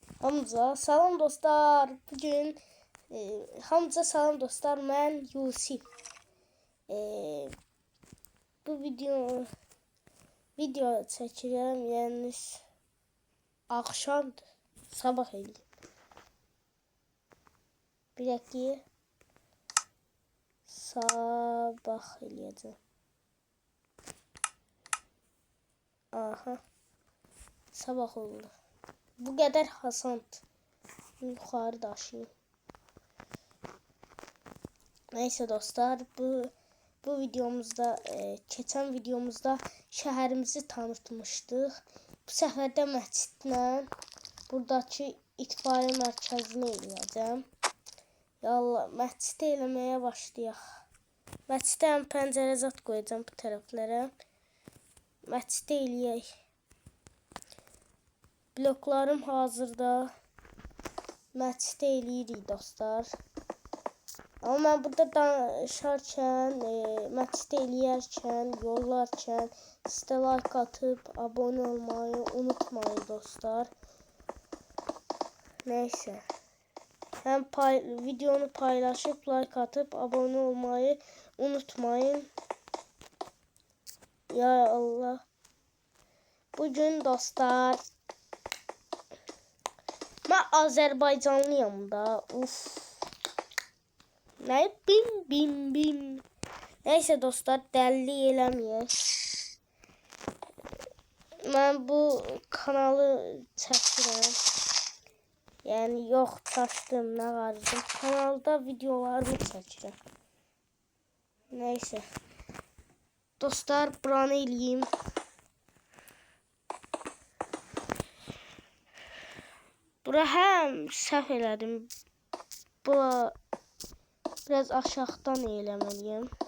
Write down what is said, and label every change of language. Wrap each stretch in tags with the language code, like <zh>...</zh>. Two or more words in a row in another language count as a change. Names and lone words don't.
<az>Hamza, salam dostlar. Bugün Hamza salam dostlar. Ben Yusuf. Bu video çəkirəm. Yəni axşamdır. Sabah eləyim.</az> <tr>Bir dakika.</tr> <az>Sabah eləyəcəm. Aha.</az> <tr>Sabah oldu. Bu kadar hasant. Yukarı daşıyım. Neyse dostlar, bu videomuzda geçen videomuzda şehrimizi tanıtmıştık. Bu sefer de</tr> <az>məscidlə buradakı itfaiye mərkəzini eləyəcəm. Yallah, məscid eləməyə başlayaq. Məsciddə pəncərə zat qoyacağım bu tərəflərə. Məscid eləyək. Bloklarım hazırda. Məscid eləyirik dostlar.</az> <tr>Ama ben burada</tr> <az>danışarkən, məscid eləyərkən, yollarkən sizə</az> <tr>like atıp abone olmayı unutmayın dostlar. Neyse. Hem videonu paylaşıp like atıp abone olmayı unutmayın. Ya Allah. Bugün dostlar ben Azerbaycanlıyım da. Uf. Ne bim.</tr> <az>Neyse dostlar, dəlli eləməyək.</az> <tr>Ben bu kanalı</tr> <az>çəkirəm.</az> <tr>Yani yok, çaşdım, ne vardı.</tr> <az>Kanalda videolarımı çəkirəm. Neyse. Dostlar, buranı eləyim. Bura həm səhv elədim. Bura biraz aşağıdan eləməliyəm.</az>